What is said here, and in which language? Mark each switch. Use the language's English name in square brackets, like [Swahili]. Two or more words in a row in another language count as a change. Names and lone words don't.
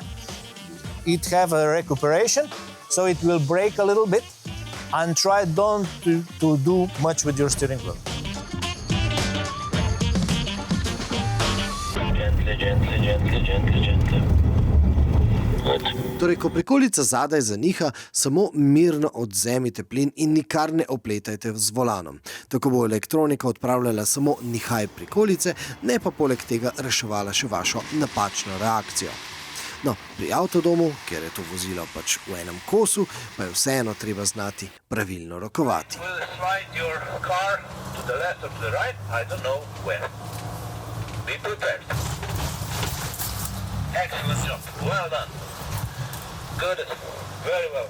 [English] It have a recuperation, so it will brake a little bit. And try don't to do much with your steering wheel. Gently. Good. [Slovenian] Torej, ko prikolica zadaj zaniha, samo mirno odvzemite plin in nikar ne opletajte z volanom. Tako bo elektronika odpravljala samo nihaj prikolice, ne pa poleg tega reševala še vašo napačno reakcijo. No, pri avtodomu, kjer je to vozilo pač v enem kosu, pa je vseeno treba znati pravilno rokovati. [English] Excellent job. Well done. Good. Very well.